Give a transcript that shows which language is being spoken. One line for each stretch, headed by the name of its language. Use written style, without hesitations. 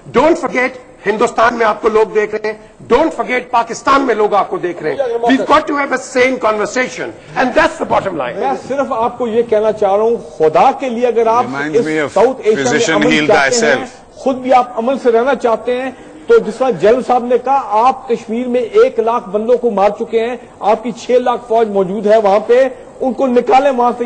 English: Don't forget,
Urdu: Hindustan میں آپ کو لوگ دیکھ رہے ہیں. Don't forget, پاکستان میں لوگ آپ کو دیکھ رہے ہیں.
English: We've got to have a sane conversation, and that's the bottom line.
Urdu: میں صرف آپ کو یہ کہنا چاہ رہا ہوں, خدا کے لیے اگر آپ ساؤتھ ایشیا میں امن چاہتے ہیں, خود بھی آپ امن سے رہنا چاہتے ہیں, تو جس طرح جنرل صاحب نے کہا, آپ کشمیر میں 1 لاکھ بندوں کو مار چکے ہیں, آپ کی 6 لاکھ فوج موجود ہے وہاں پہ, ان کو نکالیں وہاں سے.